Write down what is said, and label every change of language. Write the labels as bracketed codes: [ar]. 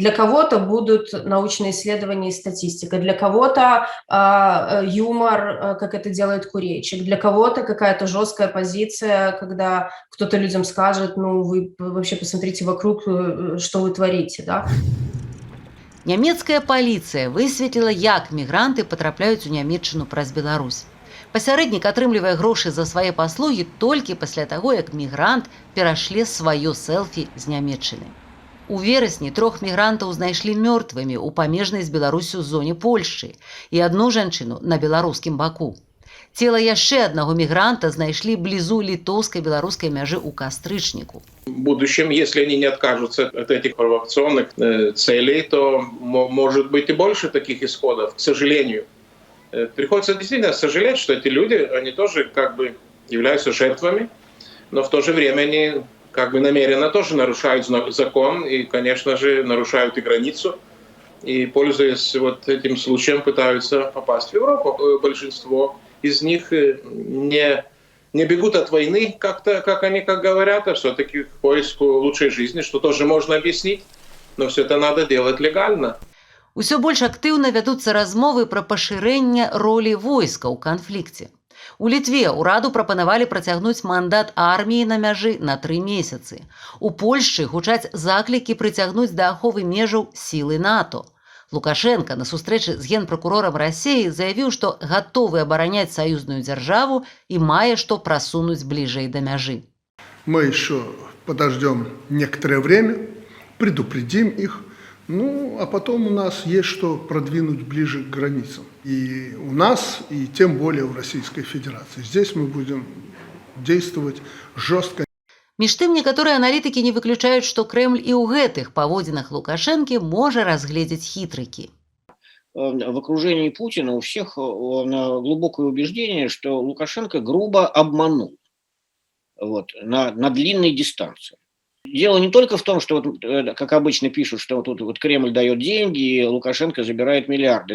[ru] Для кого-то будут научные исследования и статистика, для кого-то юмор, как это делает Курейчик, для кого-то какая-то жесткая позиция, когда кто-то людям скажет, вы вообще посмотрите вокруг, что вы творите, да? [be] Нямецкая паліцыя высветліла, як мігранты патрапляюць у Нямецчыну праз Беларусь. Пасярэднік атрымлівае грошы за свае паслугі толькі пасля таго, як мігрант перашле сваё селфі з Нямецчыны. У верасні 3 мігрантаў знайшлі мёртвымі ў памежнай з Беларусю зоне Польшчы і одну жанчыну на беларускім баку. Цела яшчэ аднаго мігранта знайшлі блізу літоўска-беларускай мяжы ў кастрычніку. [ru] В будущем, если они не откажутся от этих провокационных целей, то может быть и больше таких исходов, к сожалению. Приходится действительно сожалеть, что эти люди, они тоже как бы являются жертвами, но в то же время они как бы намеренно тоже нарушают закон и, конечно же, нарушают и границу. И, пользуясь вот этим случаем, пытаются попасть в Европу. Большинство из них не бегут от войны, как-то, как они говорят, а все-таки к поиску лучшей жизни, что тоже можно объяснить, но все это надо делать легально. [be] Усё больш актыўна вядуцца размовы пра пашырэнне ролі войска ў канфлікце. У Літве ўраду прапанавалі працягнуць мандат арміі на мяжы на 3 месяцы. У Польшчы гучаць заклікі прыцягнуць да аховы межаў сілы НАТО. Лукашенко на сустрэчы з генпракурорам Расіі заявіў, што гатовы абараняць саюзную дзяржаву і мае што прасунуць бліжэй да мяжы. [ru] Мы еще подождем некоторое время, предупредим их, ну, а потом у нас есть что продвинуть ближе к границам. И у нас, и тем более в Российской Федерации. Здесь мы будем действовать жестко. [be] Між тым, некаторыя аналітыкі не выключаюць, што Крэмль і ў гэтых паводзінах Лукашэнкі можа разгледзець хітрыкі. [ru] В окружении Путина у всех глубокое убеждение, что Лукашенко грубо обманул на длинной дистанции. Дело не только в том, что, как обычно пишут, что тут Кремль дает деньги, и Лукашенко забирает миллиарды.